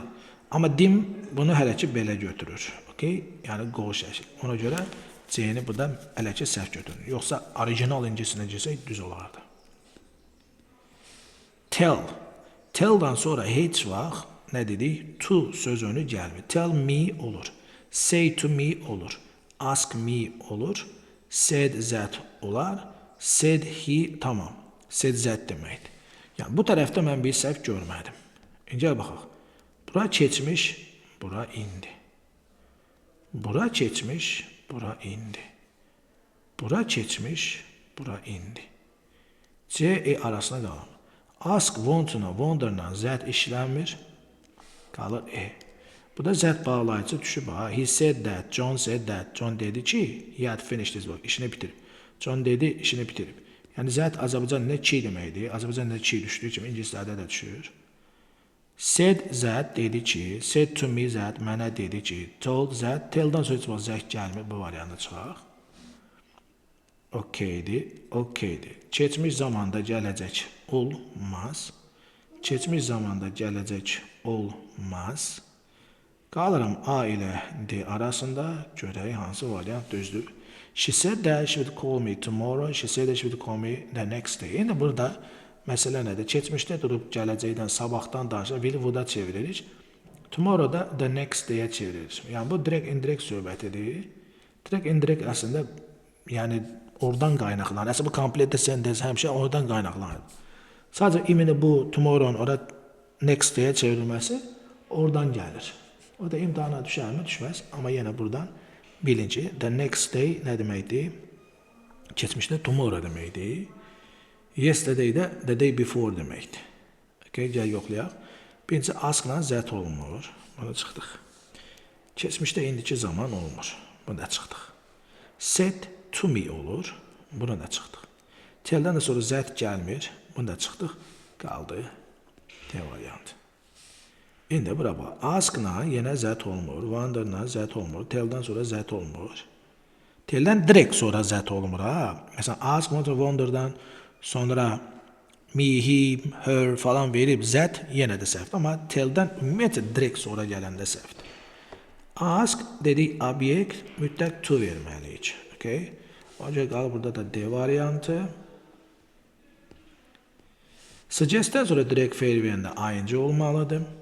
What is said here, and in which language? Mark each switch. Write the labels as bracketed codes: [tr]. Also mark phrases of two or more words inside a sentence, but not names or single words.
[az] Amma dim bunu hələ ki belə götürür. Okay? Yəni qol şəkil. Ona görə C-ni burada hələ ki səhv götürür. Yoxsa orijinal ingilisinə gəlsək düz olardı. Tell. Tell-dan sonra heç vaxt nə dedik? To sözünü gəlmir. [en] Tell me olur. Say to me olur. Ask me olur. Said that olar. Said he, tamam. Said that deməkdir. [az] Yəni bu tərəfdə mən bir səhv görmədim. Gəl baxaq. Bura keçmiş, bura indi. Bura keçmiş, bura indi. Bura keçmiş, bura indi. C arasına qalır. [en] Ask, want-la, [az] wonder-la zət işlənmir. Qalır E. Bu da zət bağlayıcı düşüb. [en] He said that, John said that. [az] John dedi ki, [en] he had finished his work. [az] İşini bitirib. John dedi, işini bitirib. Yəni zət Azərbaycanda ki deməkdir. Azərbaycanda ki düşdüyü kimi ingilislərdə də düşür. [en] Said that [az] dedi ki, [en] said to me that [az] mənə dedi ki, [en] told that, [az] tell-dan sonra heç vaxt zət gəlmir. Bu variantı çıxaq. Okeydir, okeydir. Keçmiş zamanda gələcək olmaz. Keçmiş zamanda gələcək olmaz. Qalıram A ilə D arasında. Görək hansı variant düzdür. [en] She said that she would call me tomorrow. She said that she would call me the next day. [az] İndi burada məsələ nədir? Keçmişdə durub gələcəkdən, sabahdan danışır. [en] Will would-a [az] çeviririk. Tomorrow da [en] the next day-ə [az] çeviririk. Yəni bu direkt indirekt söhbətidir. Direkt indirekt əslində yəni oradan qaynaqlanır. Əslində bu kompletdə sentence həmişə oradan qaynaqlanır. Sadəcə imini bu tomorrow-un ora [en] next day-ə [az] çevrilməsi oradan gəlir. O da imtahana düşərmi? Düşməz. Amma yenə buradan bilin ki, [en] the next day [az] nə deməkdir? Keçmişdə tomorrow deməkdir. Yesterday də [en] the day before [az] deməkdir. Okay, gəl yoxlayaq. Birinci ask-la zət olmur. Buna çıxdıq. Keçmişdə indiki zaman olmur. Buna çıxdıq. Said to me olur. Buna da çıxdıq. Tell-dən də sonra zət gəlmir. Buna da çıxdıq. Qaldı D variantı. İndi bura bax. Ask-la yenə zət olmur. Wonder-la zət olmur. Tell-dən sonra zət olmur. Tell-dən direkt sonra zət olmur. Məsələn, ask, wonder-dan sonra [en] me, him, her [az] falan verib zət yenə də səhvdir. Amma tell-dən ümumiyyətlə direkt sonra gələndə səhvdir. Ask dedik obyekt mütləq to verməliyik. Okay? Ancaq qalır burada da D variantı. Suggest-dən sonra direkt feil verəndə ing olmalıdır.